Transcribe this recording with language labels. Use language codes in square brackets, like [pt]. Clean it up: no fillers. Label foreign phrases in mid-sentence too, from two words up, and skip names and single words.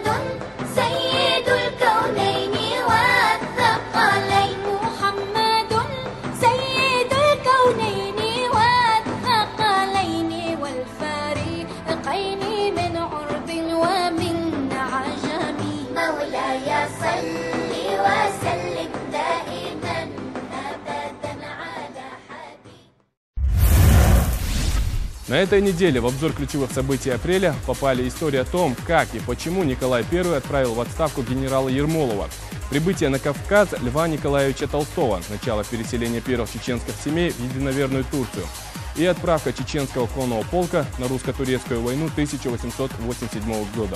[ar] سيد الكونين والثقلين محمد سيد الكونين والثقلين والفريقين من عرب ومن عجم مولاي صل وسلم دائما أبدا على حبيبك. [ru] На этой неделе в обзор ключевых событий апреля попали истории о том, как и почему Николай I отправил в отставку генерала Ермолова, прибытие на Кавказ Льва Николаевича Толстого, начало переселения первых чеченских семей в единоверную Турцию и отправка чеченского конного полка на русско-турецкую войну 1887 года.